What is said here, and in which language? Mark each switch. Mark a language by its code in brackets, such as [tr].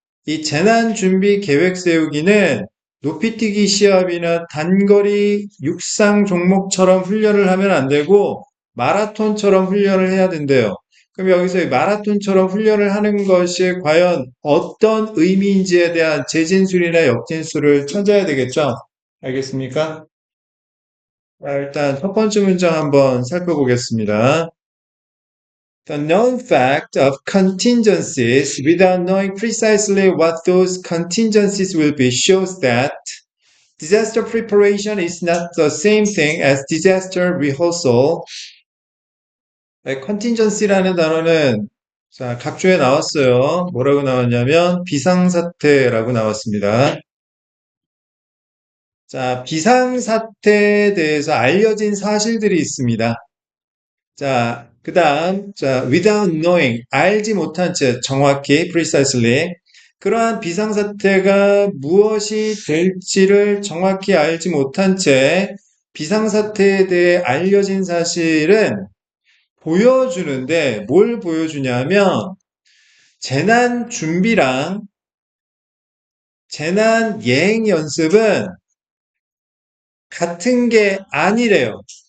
[ko] 이 재난 준비 계획 세우기는 높이뛰기 시합이나 단거리 육상 종목처럼 훈련을 하면 안 되고 마라톤처럼 훈련을 해야 된대요. 그럼 여기서 이 마라톤처럼 훈련을 하는 것이 과연 어떤 의미인지에 대한 재진술이나 역진술을 찾아야 되겠죠? 알겠습니까? 자, 일단 첫 번째 문장 한번 살펴보겠습니다. [en] The known fact of contingencies without knowing precisely what those contingencies will be shows that disaster preparation is not the same thing as disaster rehearsal. [ko] 네, contingency라는 단어는 자, 각주에 나왔어요. 뭐라고 나왔냐면 비상사태라고 나왔습니다. 자, 비상사태에 대해서 알려진 사실들이 있습니다. 자, 그 다음, 자, [en] without knowing, [ko] 알지 못한 채, 정확히, precisely, 그러한 비상사태가 무엇이 될지를 정확히 알지 못한 채, 비상사태에 대해 알려진 사실은 보여주는데, 뭘 보여주냐면, 재난 준비랑 재난 예행 연습은 같은 게 아니래요.